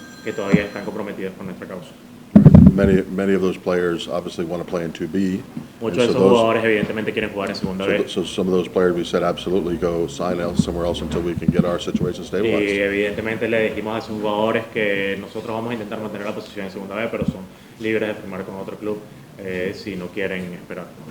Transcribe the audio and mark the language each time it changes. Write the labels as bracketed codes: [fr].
[es] que todavía están comprometidas con nuestra causa. [en] Many of those players obviously want to play in 2B. [es] Muchos de esos jugadores evidentemente quieren jugar en segunda B. [en] So some of those players we said absolutely go sign somewhere else until we can get our situation [es] Y [en] stabilized. [es] evidentemente le dijimos a esos jugadores que nosotros vamos a intentar mantener la posición en segunda B, pero son libres de firmar con otro club si no quieren esperar.